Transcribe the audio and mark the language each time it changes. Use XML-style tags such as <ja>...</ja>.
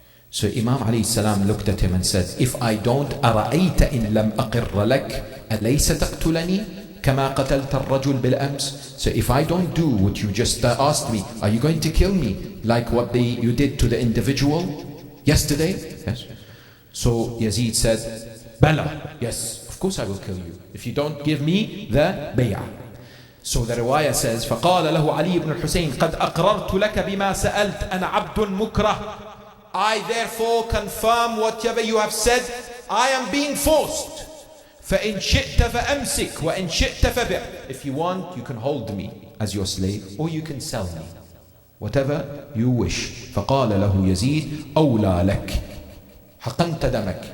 <en>So Imam alayhi salam looked at him and said, if I don't,</en> <ar>أَرَأَيْتَ إِن لَمْ أَقِرَّ لَكَ أَلَيْسَ تَقْتُلَنِي كَمَا قَتَلْتَ الرَّجُلْ بِالْأَمْسِ.</ar> <en>So if I don't do what you just asked me, are you going to kill me like what you did to the individual yesterday? Yes. So Yazid said, Bala, yes, of course I will kill you if you don't give me the bay'ah. So the riwayah says,</en> <ar>فَقَالَ لَهُ عَلِي بْنُ الْحُسَيْنِ قَدْ أَقْرَرْتُ لَكَ بِمَا سَأَلْتَ أَنَا عَبْدٌ مُكْرَهٌ.</ar> <en>I therefore confirm whatever you have said, I am being forced.</en> <ar>فَإِنْ شِئْتَ فَأَمْسِكْ وَإِنْ شِئْتَ فَبِعْ.</ar> <en>If you want, you can hold me as your slave, or you can sell me. Whatever you wish.</en> <ar>فَقَالَ لَهُ يَزِيدُ أَوْلَى لَكَ حَقَنْتَ دَمَكَ.</ar>